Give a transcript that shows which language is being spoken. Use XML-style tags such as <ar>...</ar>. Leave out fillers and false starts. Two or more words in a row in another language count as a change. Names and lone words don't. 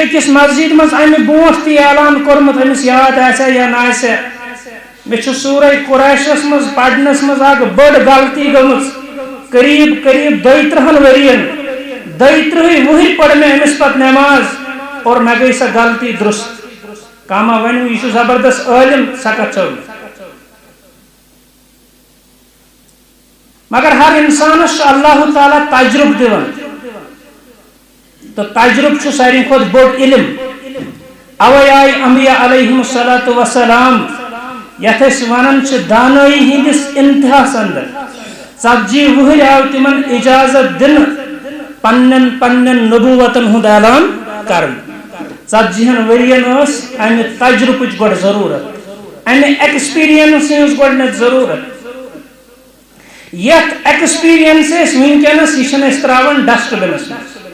<ks>أکس مسجد مز امہ برونٛٹھ تہِ اعلان کورمُت أمِس یاد آسیا یا نہ آسیا مے چھ سورہ قریشس مز پرنس مز اکھ بٔڑ غلطی گٔمٕژ قریب قریب 32 ؤرین 32 وُہٕرۍ پٔر مے أمِس پتہٕ نٮ۪ماز اور مے گٔے سۄ غلطی درست کاما ونیو یہِ چھُ زبردست عٲلِم سۄ کتھ چھو مگر ہر انسانس اللہ تعالیٰ تجربہ دِوان تو تجربہ چھُ ساروی کھۄتہٕ بوٚڑ علم اوے آیہِ انبیاء</ks> <ar>علیہم الصلوۃ والسلام</ar> <ks>یتھ أسۍ ونان چھِ دانٲیی ہندس انتہاس اندر 40 وُہٕرۍ آو تمن اجازت دِنہٕ پننن پننن نبوتن ہُنٛد اعلان کرن 40 ؤرین ٲس امہِ تجربٕچ گۄڈٕ ضروٗرت امہِ ایکسپیرینس ہٕنٛز گۄڈٕنیتھ ضروٗرت یتھ ایکسپیرینس ونکس یہ تراون ڈسٹ بنس مز</ks>